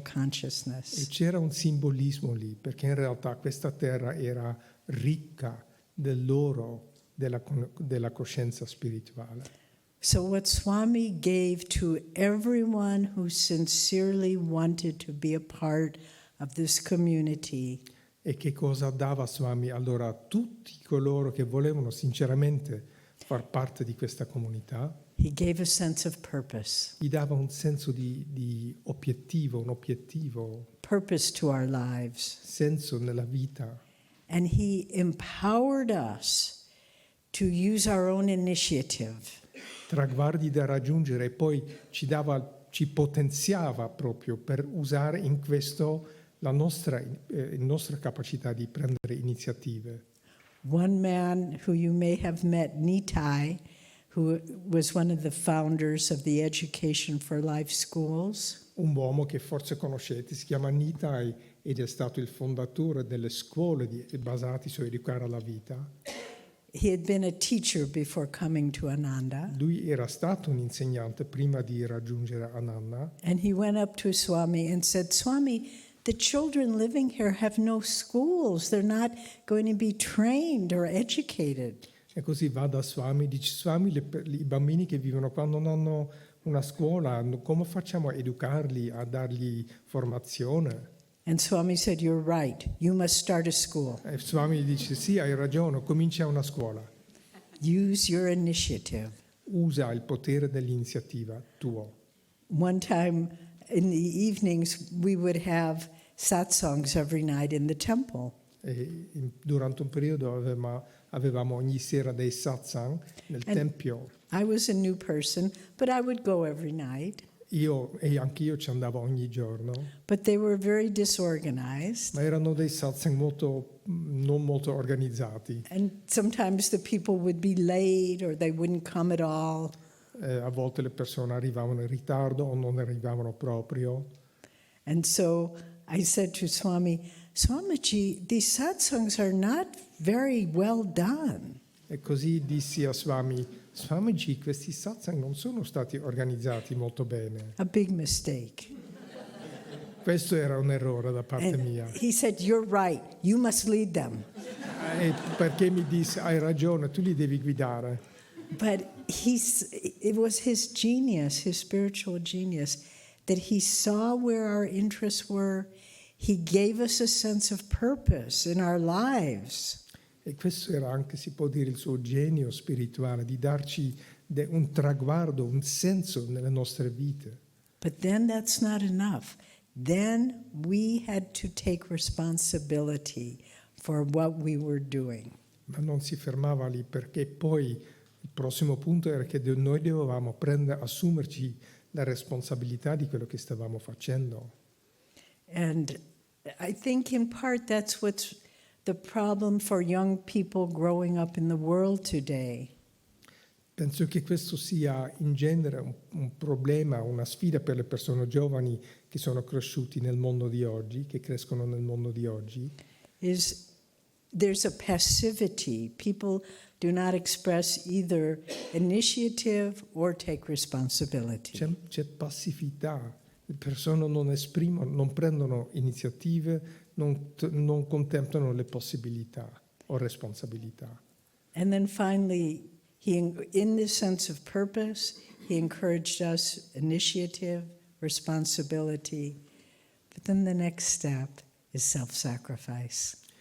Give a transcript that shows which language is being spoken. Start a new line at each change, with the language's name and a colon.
Italian: E
English: consciousness.
Italian: c'era un simbolismo lì, perché in realtà questa terra era ricca dell'oro della coscienza spirituale.
English: So what Swami gave to everyone who sincerely wanted to be a part of this community
Italian: E che cosa dava Swami allora a tutti coloro che volevano sinceramente far parte di questa comunità?
English: he gave a sense of purpose,
Italian: Gli dava un senso di obiettivo,
English: purpose to our lives.
Italian: senso nella vita.
English: And he empowered us to use our own initiative.
Italian: Traguardi da raggiungere e poi ci potenziava proprio per usare in questo la nostra capacità di prendere iniziative.
English: One man who you may have met, Nitai, who was one of the founders of the Education for Life schools.
Italian: Un uomo che forse conoscete, si chiama Nitai ed è stato il fondatore delle scuole basate su educare alla vita.
English: He had been a teacher before coming to Ananda.
Italian: Lui era stato un insegnante prima di raggiungere Ananda
English: And he went up to Swami and said, "Swami, the children living here have no schools. They're not going to be trained or educated."
Italian: e così va da Swami, dice Swami, i bambini che vivono qua non hanno Una scuola, come facciamo a educarli, a dargli formazione?
English: And Swami said, "You're right. You must start a school.
Italian: E Swami gli dice, sì, hai ragione, comincia una scuola.
English: Use your initiative."
Italian: Usa il potere dell'iniziativa tuo.
English: One time in the evenings, we would have satsangs every night in the temple.
Italian: Durante un periodo avevamo ogni sera dei satsang nel tempio.
English: I was a new person, but I would go every night.
Italian: Io e anch'io ci andavo ogni giorno,
English: But they were very disorganized.
Italian: ma erano dei satsang non molto organizzati.
English: And sometimes the people would be late or they wouldn't come at all.
Italian: A volte le persone arrivavano in ritardo o non arrivavano proprio.
English: And so I said to Swami, "Swamiji, these satsangs are not very well done."
Italian: E così dissi a Swamiji, questi satsang non sono stati organizzati molto bene.
English: A big mistake.
Italian: Questo era un errore da parte
English: And
Italian: mia.
English: he said, "You're right. You must lead them."
Italian: E perché mi disse, hai ragione, tu li devi guidare.
English: But it was his genius, his spiritual genius, that he saw where our interests were. He gave us a sense of purpose in our lives.
Italian: E questo era anche, si può dire, il suo genio spirituale, di darci un traguardo, un senso nelle nostre vite.
English: But then that's not enough. Then we had to take responsibility for what we were doing.
Italian: Ma non si fermava lì, perché poi il prossimo punto era che noi dovevamo assumerci la responsabilità di quello che stavamo facendo.
English: And I think in part that's what's the problem for young people growing up in the world today.
Italian: Penso che questo sia in genere un problema, una sfida per le persone giovani che sono cresciuti nel mondo di oggi, che crescono nel mondo di oggi.
English: There's a passivity. People do not express either initiative or take responsibility.
Italian: C'è passività, le persone non esprimono, non prendono iniziative, non contemplano le possibilità o responsabilità.
English: And then finally, in this sense of purpose, he encouraged us initiative, responsibility. But then the next step is self-sacrifice.